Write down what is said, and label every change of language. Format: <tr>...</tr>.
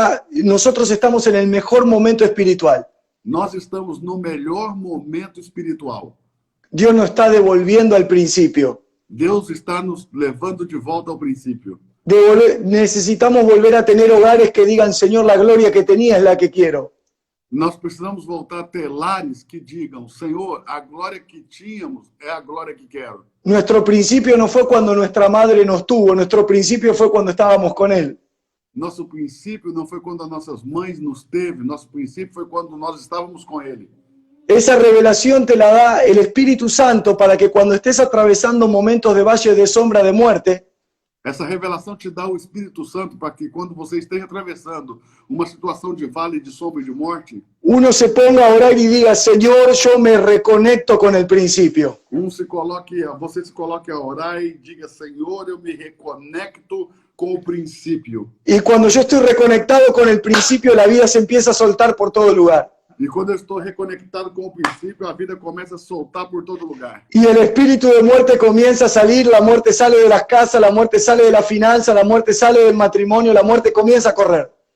<es>Nosotros estamos en el mejor momento espiritual.</es> <pt>Nós estamos no melhor momento espiritual.</pt> <es>Dios nos está devolviendo al principio.</es> <pt>Deus está nos levando de volta ao princípio.</pt> <es>Necesitamos volver a tener hogares que digan, Señor, la gloria que tenía es la que quiero.</es> <pt>Nós precisamos voltar a ter lares que digam, Senhor, a glória que tínhamos é a glória que quero.</pt> <es>Nuestro principio no fue cuando nuestra madre nos tuvo, nuestro principio fue cuando estábamos con Él.</es> <pt>Nosso princípio não foi quando as nossas mães nos teve, nosso princípio foi quando nós estávamos com Ele.</pt> <es>Esa revelación te la da el Espíritu Santo para que cuando estés atravesando momentos de valle de sombra de muerte,</es> <pt>Essa revelação te dá o Espírito Santo para que quando você esteja atravessando uma situação de vale de sombra e de morte,</pt> <es>uno se ponga a orar y diga, Señor, yo me reconecto con el principio.</es> <pt>você se coloque a orar e diga, Senhor, eu me reconecto com o princípio.</pt> <es>Y cuando yo estoy reconectado con el principio, la vida se empieza a soltar por todo lugar.</es> <pt>E quando eu estou reconectado com o princípio, a vida começa a soltar por todo lugar.</pt> <es>Y el espíritu de muerte comienza a salir, la muerte sale de las casas, la muerte sale de la finanza, la muerte sale del matrimonio, la muerte comienza a correr.</es>